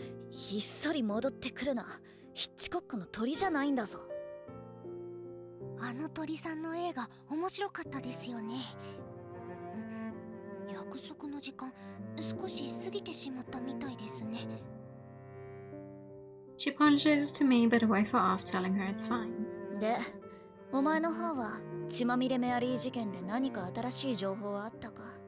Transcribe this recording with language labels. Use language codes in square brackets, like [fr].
[ja] ひっそり戻ってくるな。ヒッチコックの鳥じゃないんだぞ。あの鳥さんの映画面白かったですよね。約束の時間少し過ぎてしまったみたいですね。 [en] She apologizes to me, but I wave her off, telling her it's fine. [ja] で、お前の方は血まみれメアリー事件で何か新しい情報はあったか。